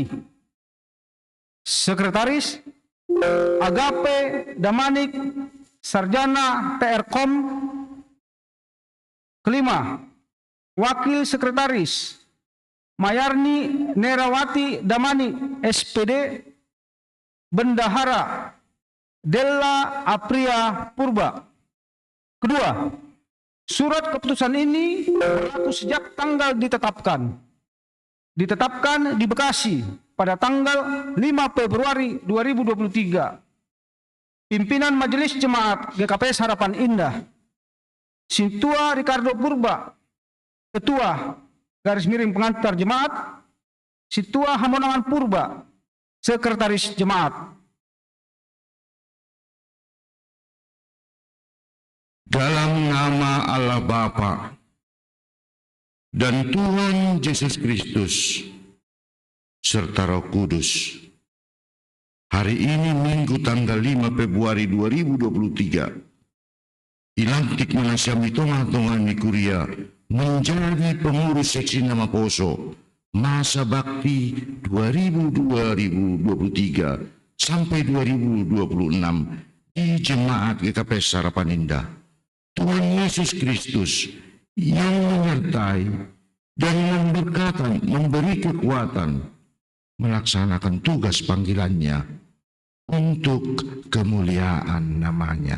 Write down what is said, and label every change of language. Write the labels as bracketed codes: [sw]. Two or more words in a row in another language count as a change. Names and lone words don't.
[id] Sekretaris Agape Damanik Sarjana TRKOM. Kelima, Wakil Sekretaris Mayarni Nerawati Damani SPD. Bendahara Della Apria Purba. Kedua, surat keputusan ini berlaku sejak tanggal ditetapkan di Bekasi pada tanggal 5 Februari 2023. Pimpinan Majelis Jemaat GKPS Harapan Indah, Sintua Ricardo Purba, Ketua / Pengantar Jemaat, Sintua Hamonangan Purba, Sekretaris Jemaat. Dalam nama Allah Bapa dan Tuhan Yesus Kristus serta Roh Kudus, hari ini Minggu tanggal 5 Februari 2023, [bts] ilantik menasami tonga-tonga ni Kuria [id] menjadi pengurus seksi Nama Poso masa bakti 2023 sampai 2026 di Jemaat GKPS Harapan Indah. Tuhan Yesus Kristus yang menyertai dan memberi kekuatan melaksanakan tugas panggilannya untuk kemuliaan namanya.